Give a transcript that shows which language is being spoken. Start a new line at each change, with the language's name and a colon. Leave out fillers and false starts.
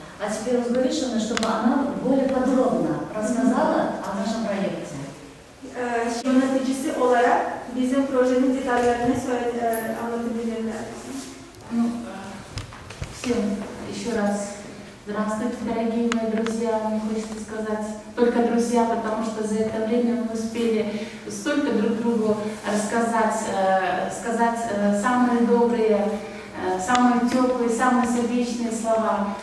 Russian: А теперь разговешена, чтобы она более подробно рассказала о нашем проекте.
Turkish: Yöneticisi olarak bizim projenin detaylarını anlatabilirler.
Russian: Ну, всем еще раз здравствуйте, дорогие мои друзья. Мне хочется сказать только друзья, потому что за это время мы успели столько друг другу рассказать, сказать самые добрые, самые теплые, самые сердечные слова.